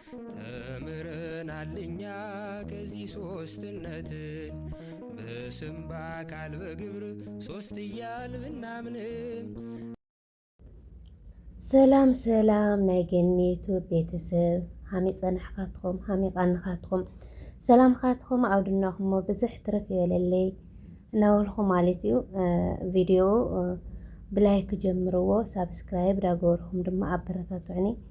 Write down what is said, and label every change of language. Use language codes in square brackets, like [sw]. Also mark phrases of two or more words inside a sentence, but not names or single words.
[am] ተምረናልኛ ከዚህ ሶስትነትን በስም በአካል በግብር ሶስት እያል ብናምንም። [ti] ሰላም ሰላም ናይ ገኒቱ ቤተሰብ ሃመይ ፀናሕካትኩም ሃመይ ቃንካትኩም ሰላምካትኩም ኣብድናኹሞ ብዙሕ ትርፍ ይበለለይ እናበልኩ ማለት እዩ። ቪድዮ ብላይክ ጀምርዎ ሳብስክራይብ ዳገበርኩም ድማ ኣበረታትዑኒ